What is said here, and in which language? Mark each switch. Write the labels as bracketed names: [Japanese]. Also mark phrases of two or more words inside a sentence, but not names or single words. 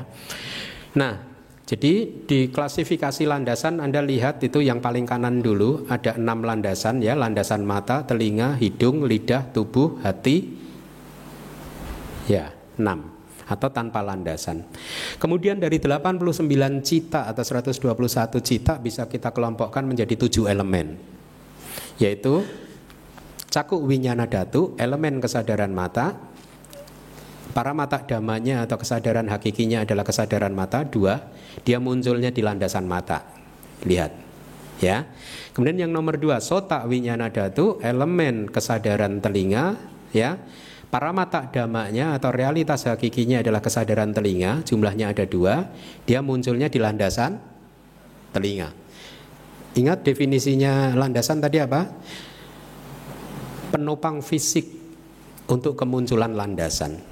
[Indonesian] Nah, jadi di klasifikasi landasan Anda lihat itu yang paling kanan dulu ada 6 landasan ya, landasan mata, telinga, hidung, lidah, tubuh, hati. Ya, 6 atau tanpa landasan. Kemudian dari 89 cita atau 121 cita bisa kita kelompokkan menjadi 7 elemen. [Pali] Yaitu caku winyana dhatu, [Indonesian] elemen kesadaran mata. Para mata damanya atau kesadaran hakikinya adalah kesadaran mata 2. Dia munculnya di landasan mata. Lihat ya. Kemudian yang nomor 2 [Pali] sota winyana dhatu, [Indonesian] elemen kesadaran telinga ya. Para mata damanya atau realitas hakikinya adalah kesadaran telinga. Jumlahnya ada 2. Dia munculnya di landasan telinga. Ingat definisinya landasan tadi apa? Penopang fisik untuk kemunculan landasan.